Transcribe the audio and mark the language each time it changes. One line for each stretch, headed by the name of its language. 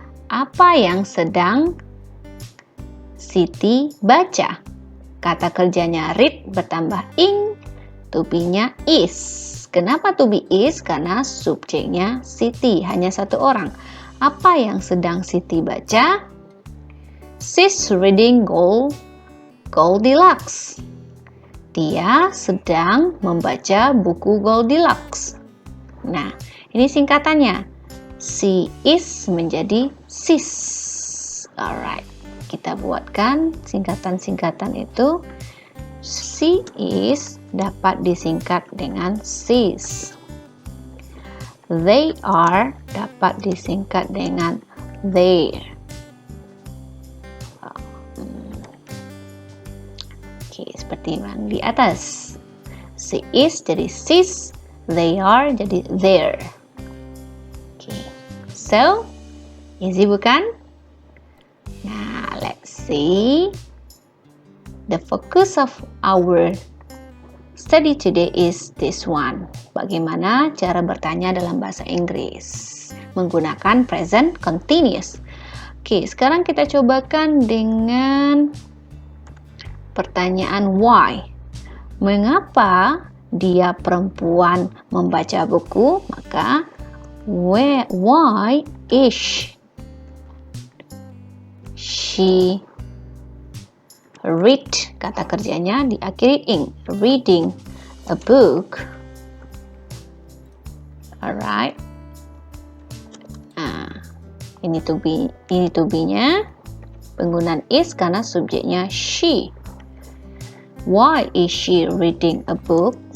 Indonesian: Apa yang sedang Siti baca? Kata kerjanya read bertambah ing, to be-nya is. Kenapa to be is? Karena subjeknya Siti, hanya satu orang. Apa yang sedang Siti baca?
English: She's reading Goldilocks.
Indonesian: Dia sedang membaca buku Goldilocks. Nah, ini singkatannya. She is menjadi sis. Alright, kita buatkan singkatan-singkatan itu. She is dapat disingkat dengan sis. They are dapat disingkat dengan their. Oke, seperti yang di atas. She is jadi sis. They are jadi their. Okay.
English: So, easy bukan? Nah, let's see. The focus of our study today is this one.
Indonesian: Bagaimana cara bertanya dalam bahasa Inggris menggunakan present continuous. Oke, sekarang kita cobakan dengan pertanyaan why. Mengapa dia perempuan membaca buku? Maka
English: why is
Indonesian: she kata kerjanya diakhiri ing,
English: reading a book.
Indonesian: Alright. Ini to be-nya penggunaan is karena subjeknya she.
English: Why is she reading a book?